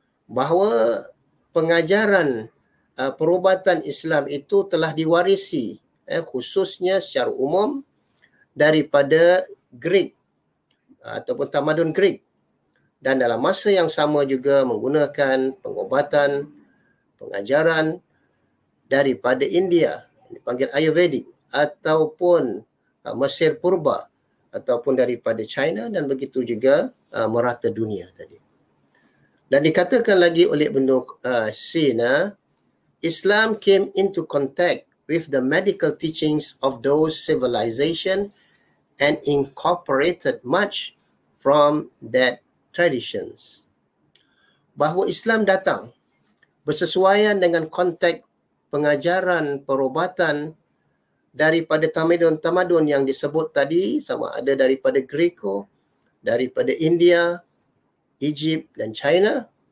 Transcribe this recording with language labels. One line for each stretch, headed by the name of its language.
Malay: Bahawa pengajaran perubatan Islam itu telah diwarisi khususnya secara umum daripada Greek ataupun tamadun Greek, dan dalam masa yang sama juga menggunakan pengobatan pengajaran daripada India dipanggil Ayurvedic ataupun Mesir Purba ataupun daripada China dan begitu juga merata dunia tadi. Dan dikatakan lagi oleh Ibn Sina,
English: Islam came into contact with the medical teachings of those civilization and incorporated much from that traditions.
Malay: Bahawa Islam datang bersesuaian dengan konteks pengajaran perubatan daripada tamadun-tamadun yang disebut tadi, sama ada daripada Greco, daripada India, Egypt dan China.